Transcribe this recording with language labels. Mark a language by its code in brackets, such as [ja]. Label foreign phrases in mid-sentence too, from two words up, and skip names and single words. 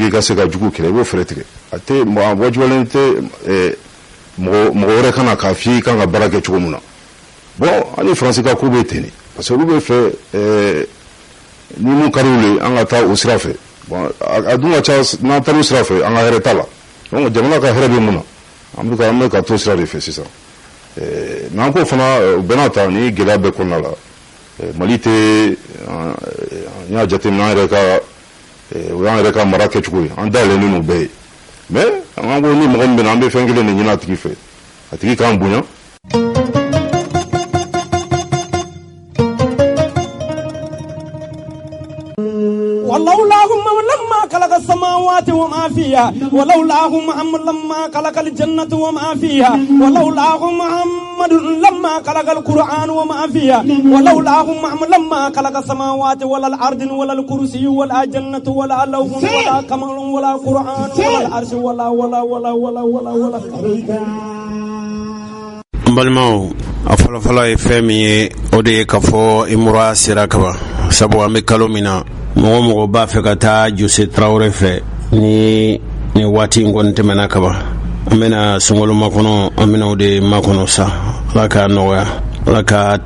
[bm] i ka se ka jugu kɛlɛ i b'o fɛɛrɛ tigɛ a wajibiyalen tɛ mɔgɔ wɛrɛ kana k'a f'i ye i kan ka baara kɛ cogo min na bon ani Faransi ka ko bɛ ten de [fr] parce que [bm] olu bɛ fɛ ni mun ka d'u ye an ka taa o sira fɛ bon a dun ka ca n'an taara o sira fɛ an ka hɛrɛ t'a la donc jamana ka hɛrɛ bɛ mun na an bɛ ka to sira de fɛ sisan mais an ko fana bɛɛ n'a ta ni gɛlɛya bɛɛ kɔnɔna la Mali tɛ n y'a jateminɛ o y'an yɛrɛ ka mara kɛcogo ye an dayɛlɛnnen n'o bɛɛ ye mais an ko ni mɔgɔ min bɛ na an bɛ fɛn kelen de ɲini a tigi fɛ a tigi k'an bonya. [ar] ولولاهم لما خلق السماوات وما فيها ولولاهم محمد لما خلق الجنة وما فيها ولولاهم محمد لما خلق القرآن وما فيها ولولاهم محمد لما خلق السماوات ولا الأرض ولا الكرسي ولا جنة ولا لوح ولا قمر ولا قرآن ولا العرش ولا [bm] balimaw a fɔlɔfɔlɔ ye fɛn min ye o de ye ka fɔ imura sera kaban sabu an bɛ kalo min na mɔgɔ b'a fɛ ka taa Jose Traoré fɛ ni waati in kɔni tɛmɛna kaban an bɛna sunkalo makɔnɔ an bɛna o de makɔnɔ sa ala k'a nɔgɔya ala ka